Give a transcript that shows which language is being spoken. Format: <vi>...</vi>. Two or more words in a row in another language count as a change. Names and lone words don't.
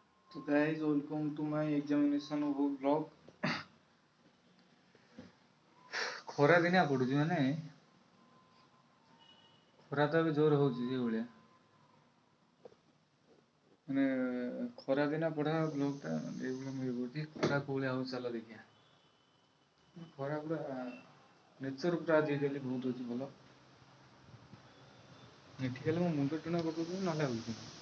<en>तो guys, welcome to my examination of vlog.</en> <or>ଖରା ଦିନିଆ ପଡୁଛି ମାନେ ଖରା ତ ଏବେ ଜୋର ହଉଛି ସେଇଭଳିଆ ମାନେ ଖରା ଦିନ ପଢା ବ୍ଲଗ ଟା ଏଇଭଳିଆ ମୁଁ କରୁଛି ଖରା କୋଉଭଳିଆ ହଉଛି ଚାଲ ଦେଖିଆ ଖରା ପୁରା ନେଚର ପୁରା ଆଜିକାଲି ବହୁତ ଅଛି ଭଲ ଏଠି ଖାଲି ମୋ ମୁଣ୍ଡ ଟିଣ ପକଉଛନ୍ତି ନହେଲେ ହଉଛି</or>